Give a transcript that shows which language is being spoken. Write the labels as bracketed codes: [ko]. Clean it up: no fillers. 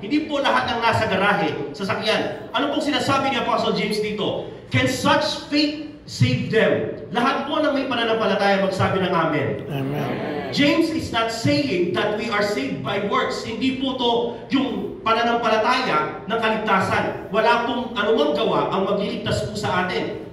[tl] Hindi po lahat ng nasa garahe sasakyan. Ano pong sinasabi ni Apostle James dito? [en] Can such faith save them? [tl] Lahat po ng may pananampalataya magsabi ng amen. Amen. [en] James is not saying that we are saved by works. [tl] Hindi po to yung pananampalataya ng kaligtasan. Wala pong anumang gawa ang magliligtas po sa atin.